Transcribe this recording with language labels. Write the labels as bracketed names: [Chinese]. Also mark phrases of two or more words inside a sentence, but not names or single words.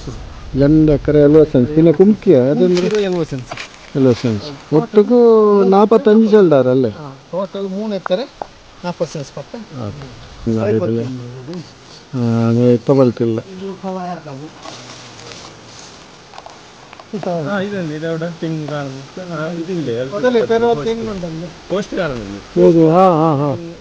[Kannada] ಜಂಡ ಎಕರೆ 70 ಸೆನ್ಸ್ ಇನ್ನು ಕುಮ್ಕಿಯ ಅದಂದ್ರೆ 70 ಸೆನ್ಸ್ 70 ಸೆನ್ಸ್ ಒಟ್ಟಿಗೂ 45 ಚೆಲ್ದಾರಲ್ಲೇ ಟೋಟಲ್ 3 ಎಕರೆ 40 ಸೆನ್ಸ್ ಪಕ್ಕ [Malayalam] അങ്ങനെ ഇപ്പം വളർത്തില്ല ഇതവിടെ തെങ്ങ് കാണുന്നു ഇതില്ലേ തെങ്ങുണ്ടല്ലോ പോസ്റ്റ് കാണുന്നുണ്ട് [Kannada] ಹೌದು ಹಾಂ ಹಾಂ ಹಾಂ